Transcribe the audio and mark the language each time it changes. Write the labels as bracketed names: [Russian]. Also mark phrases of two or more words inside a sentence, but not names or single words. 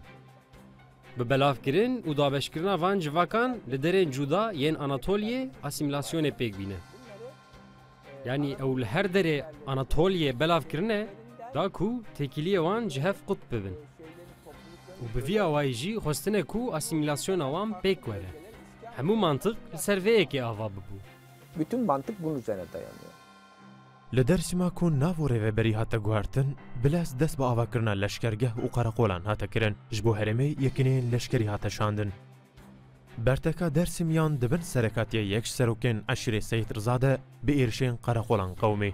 [Kurdish] Bi belavkirin û dabeşkirina van civakan li derên cuda yên Anatoliyê asîmîlasyonê pêk bîne. Yani ew li her derê Anatoliyê belavkirine da ku têkiliyê wan ji hev qut bibin. û bi vî awayî jî xwestine ku asîmîlasyona wan pêk were. Hemû mantık li ser vê yekê ava bibû. [Turkish] Bütün mantık bunun üzerine dayanıyor. [Kurdish] Li Dêrsimê ku nav û rêveberî hate guhertin, bilez dest bi avakirina leşkergeh û qereqolan hate kirin, ji bo herêmê yekîneyên leşkerî hate şandin. Berteka Dêrsimyan dibin serekatiya yek ji serokên eşîrê Seyid Riza de bi êrişên qereqolan qewmê.